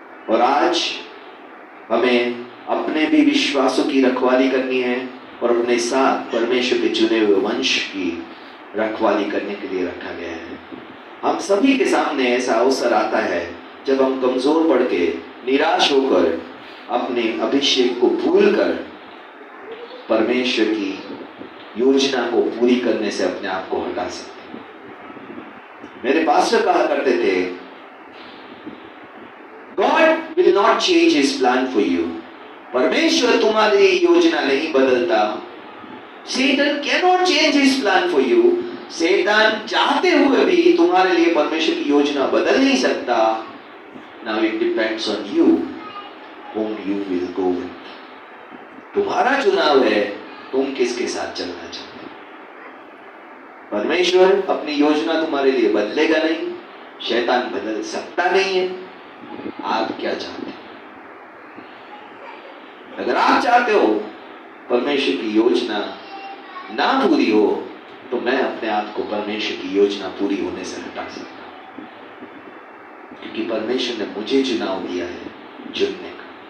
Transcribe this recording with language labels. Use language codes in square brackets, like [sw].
[hi] और आज हमें अपने भी विश्वासों की रखवाली करनी है और अपने साथ परमेश्वर के चुने हुए वंश की रखवाली करने के लिए रखा गया है। हम सभी के सामने ऐसा अवसर आता है जब हम कमजोर पड़ के निराश होकर अपने अभिषेक को भूलकर परमेश्वर की योजना को पूरी करने से अपने आप को हटा सकते हैं। मेरे पास्टर कहा करते थे, [en] God will not change his plan for you. [hi] परमेश्वर तुम्हारी योजना नहीं बदलता। [en] Satan cannot change his plan for you. [hi] शैतान चाहते हुए भी तुम्हारे लिए परमेश्वर की योजना बदल नहीं सकता। [en] Now it depends on you whom you will go with. [hi] तुम्हारा चुनाव है, तुम किसके साथ चलना चाहते हो। परमेश्वर अपनी योजना तुम्हारे लिए बदलेगा नहीं, शैतान बदल सकता नहीं है। आप क्या चाहते हैं? अगर आप चाहते हो परमेश्वर की योजना ना पूरी हो, तो मैं अपने आप को परमेश्वर की योजना पूरी होने से हटा सकता हूं, क्योंकि परमेश्वर ने मुझे चुनाव दिया है चुनने का।